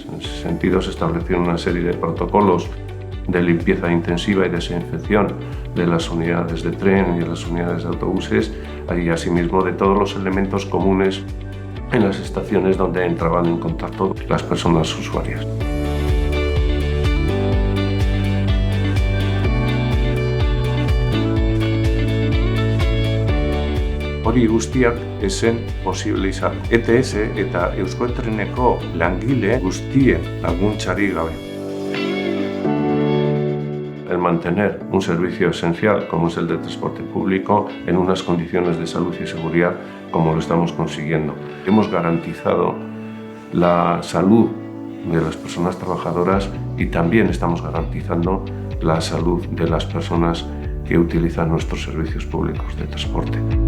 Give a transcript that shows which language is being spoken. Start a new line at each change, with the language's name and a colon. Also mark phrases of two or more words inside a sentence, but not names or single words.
Spanish: En ese sentido se establecieron una serie de protocolos de limpieza intensiva y desinfección de las unidades de tren y de las unidades de autobuses y asimismo de todos los elementos comunes en las estaciones donde entraban en contacto las personas usuarias.
Basque: Hori guztiak esen posible izan. ETS eta Euskotreneko langile guztien laguntzari gabe.
Spanish: El mantener un servicio esencial como es el de transporte público en unas condiciones de salud y seguridad como lo estamos consiguiendo. Hemos garantizado la salud de las personas trabajadoras y también estamos garantizando la salud de las personas que utilizan nuestros servicios públicos de transporte.